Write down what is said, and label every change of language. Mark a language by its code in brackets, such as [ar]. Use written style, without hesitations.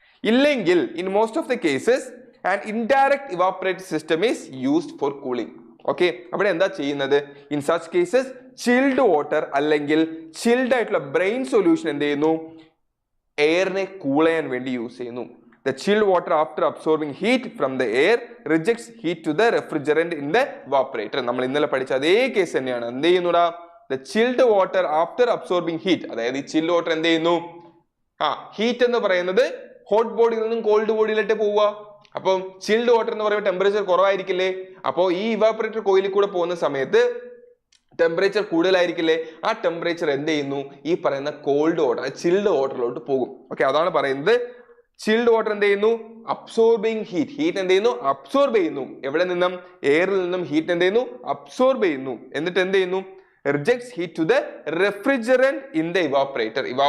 [ml] ഇല്ലെങ്കിൽ [en] In most of the cases an indirect evaporator system is used for cooling. [ml] Okay, അവിടെ എന്താ ചെയ്യുന്നത്, in such cases chilled water അല്ലെങ്കിൽ chilled ആയിട്ടുള്ള brain solution എന്ത് ചെയ്യുന്നു, എയറിനെ കൂൾ ചെയ്യാൻ വേണ്ടി യൂസ് ചെയ്യുന്നു. [en] The chilled water after absorbing heat from the air rejects heat to the refrigerant in the evaporator. [ml] നമ്മൾ ഇന്നലെ പഠിച്ച അതേ കേസ് തന്നെയാണ്. എന്ത് ചെയ്യുന്നുടാ, [en] the chilled water after absorbing heat, [ml] അതായത് ഈ ചിൽഡ് വാട്ടർ എന്ത് ചെയ്യുന്നു, ഹീറ്റ് എന്ന് പറയുന്നത് ഹോട്ട് ബോഡിയിൽ നിന്നും കോൾഡ് ബോഡിയിലോട്ട് പോവുക. അപ്പം ചിൽഡ് വാട്ടർ എന്ന് പറയുമ്പോൾ ടെമ്പറേച്ചർ കുറവായിരിക്കില്ലേ, അപ്പോൾ ഈ ഇവാപ്പറേറ്റർ കോയിലിൽ കൂടെ പോകുന്ന സമയത്ത് ടെമ്പറേച്ചർ കൂടുതലായിരിക്കില്ലേ, ആ ടെമ്പറേച്ചർ എന്ത് ചെയ്യുന്നു, ഈ പറയുന്ന കോൾഡ് വാട്ടർ ചിൽഡ് വാട്ടറിലോട്ട് പോകും. ഓക്കെ, അതാണ് പറയുന്നത് ചിൽഡ് വാട്ടർ എന്ത് ചെയ്യുന്നു, അബ്സോർബിങ് ഹീറ്റ് എന്ത് ചെയ്യുന്നു, അബ്സോർബ് ചെയ്യുന്നു. എവിടെ നിന്നും, എയറിൽ നിന്നും ഹീറ്റ് എന്ത് ചെയ്യുന്നു, അബ്സോർബ് ചെയ്യുന്നു. എന്നിട്ട് എന്ത് ചെയ്യുന്നു, [en] rejects heat to the refrigerant in the evaporator.